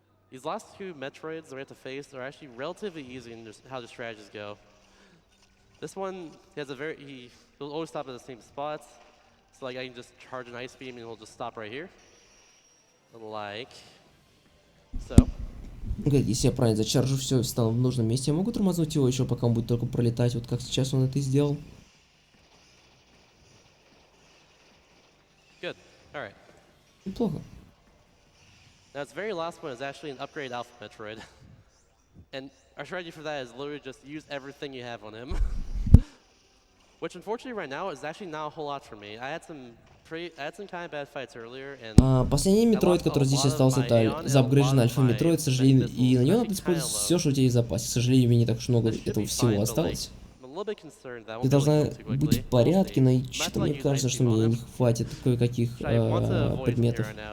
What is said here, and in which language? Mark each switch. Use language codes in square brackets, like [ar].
[en] These last two Metroids that we have to face are actually relatively easy in how the strategies go. This one, he'll always stop at the same spots. So like I can just charge an ice beam and he'll just stop right here. Like so. [ru] Если я правильно зачаржу все и встану в нужном месте, я могу тормознуть его еще, пока он будет только пролетать, вот как сейчас он это и сделал. [en] Good. All right. [ru] Неплохо. [en] Now, its very last one is actually an upgrade Alpha Metroid. And our strategy for that is literally just use everything you have on him. Which, unfortunately, right now is actually not a whole lot for me. I had some kind of bad fights earlier, and [ru] последний Metroid, который здесь остался, это заапгрейженный Альфа Metroid, к сожалению, и на него надо использовать все, что у тебя есть в запасе. К сожалению, мне не так уж много этого всего осталось. Ты должна быть в порядке, но что-то мне кажется, что мне не хватит кое-каких предметов.